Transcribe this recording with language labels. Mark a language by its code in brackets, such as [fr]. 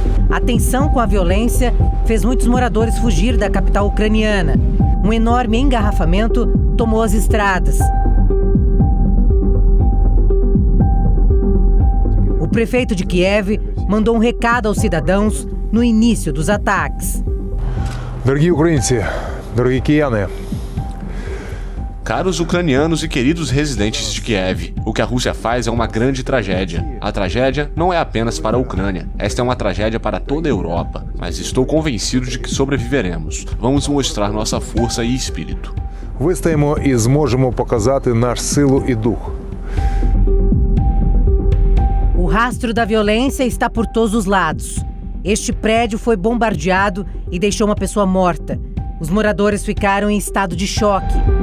[pt] A tensão com a violência fez muitos moradores fugir da capital ucraniana. Um enorme engarrafamento tomou as estradas. O prefeito de Kiev mandou um recado aos cidadãos no início dos ataques. [uk] Дорогі українці, дорогі кияни. [pt] Caros ucranianos e queridos residentes de Kiev, o que a Rússia faz é uma grande tragédia. A tragédia não é apenas para a Ucrânia, esta é uma tragédia para toda a Europa, mas estou convencido de que sobreviveremos. Vamos mostrar nossa força e espírito. [uk] Вистоїмо і зможемо показати нашу силу і дух. [pt] O rastro da violência está por todos os lados. Este prédio foi bombardeado e deixou uma pessoa morta. Os moradores ficaram em estado de choque.